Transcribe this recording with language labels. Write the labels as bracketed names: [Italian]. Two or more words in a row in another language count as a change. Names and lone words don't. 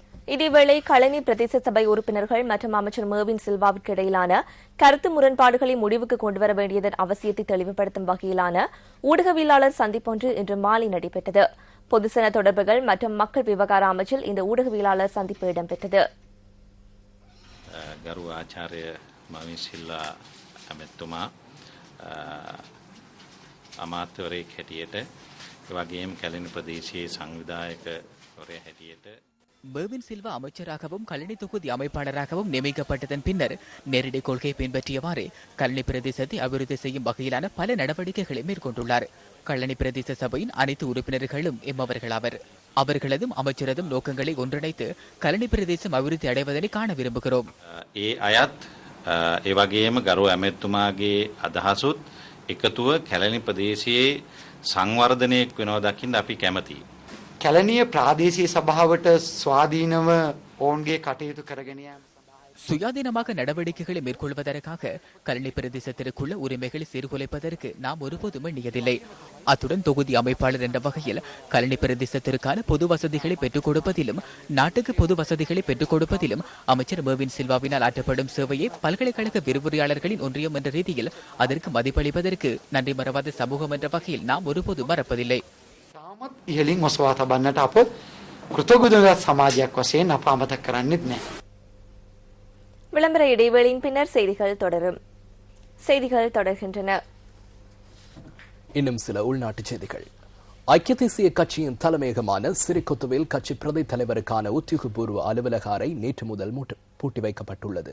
[Tamil] இதேவேளை களனி பிரதேச சபை உறுப்பினர்கள் மற்றும் அமைச்சர் மேவின் சில்வாவிற்கு இடையிலான கருத்து முரண்பாடுகளை முடிவுக்கு கொண்டுவர வேண்டியதன் அவசியத்தை தெளிவுபடுத்தும் வகையிலான ஊடகவியலாளர் சந்திப்பொன்று இன்று மாலை நடைபெற்றது. பொதுசன தொடர்புகள் மற்றும் மக்கள் விவகார அமைச்சில் இந்த ஊடகவியலாளர் சந்திப்பு இடம்பெற்றது. [Sinhala] ගරු ආචාර්ය මවින් සිල්වා ඇමතුමා අමාත්‍යවරයෙක් හැටියට ඒ වගේම කැලණි ප්‍රදේශයේ සංවිධායකවරයා හැටියට [Tamil] மேவின் சில்வா அமைச்சராகவும் கழனி தொகுதி அமைப்பாளராகவும் நியமிக்கப்பட்டதன் பின்னர் நேரடி கொள்கை பின்பற்றியவாறு கழனி பிரதேசத்தை அபிவிருத்தி செய்யும் வகையிலான பல நடவடிக்கைகளை மேற்கொண்டுள்ளார். கழனி பிரதேச சபையின் அனைத்து உறுப்பினர்களும் எம்மவர்களாவர். அவர்களதும் அமைச்சரதும் நோக்கங்களை ஒன்றிணைத்து கழனி பிரதேசம் அபிவிருத்தி அடைவதனை காண விரும்புகிறோம். [Sinhala] ඒ අයත් ඒ වගේම ගරු ඇමතුමාගේ අදහසුත් එකතුව කැලණි ප්‍රදේශයේ සංවර්ධනයක් වෙනවා දකින්න අපි කැමතියි. කැලණිය ප්‍රාදේශීය සභාවට ස්වාධීනව ඔවුන්ගේ කටයුතු කරගෙන යාම [Tamil] சுயாதீனமாக நடவடிக்கைகளை மேற்கொள்வதற்காக கழனி பிரதேசத்திற்குள்ள உரிமைகளை சீர்குலைப்பதற்கு நாம் ஒருபோதும் எண்ணியதில்லை. அத்துடன் தொகுதி அமைப்பாளர் என்ற வகையில் கழனி பிரதேசத்திற்கான பொது வசதிகளை பெற்றுக் கொடுப்பதிலும் நாட்டுக்கு பொது வசதிகளை பெற்றுக் கொடுப்பதிலும் அமைச்சர் மேவின் சில்வாவினால் ஆற்றப்படும் சேவையை பல்கலைக்கழக விரிவுரையாளர்களின் ஒன்றியம் என்ற ரீதியில் அதற்கு மதிப்பளிப்பதற்கு நன்றி மறவாத சமூகம் என்ற வகையில் நாம் ஒருபோதும் மறப்பதில்லை. [Sinhala] තාමත් ඉහළින් ඔසවා තබන්නට අප කෘතඥ සමාජයක් වශයෙන් අප අමතක කරන්නේත් නැහැ. [Tamil] விளம்பர இடைவேளையின் பின்னர் செய்திகள் தொடரும். செய்திகள் தொடர்கின்றன. இன்னும் சில உள்நாட்டு செய்திகள். ஐக்கிய தேசிய கட்சியின் தலைமையகமான சிறிகொத்துவில் கட்சி பிரதி தலைவருக்கான உத்தியோகபூர்வ அலுவலக அறை நேற்று முதல் பூட்டி வைக்கப்பட்டுள்ளது.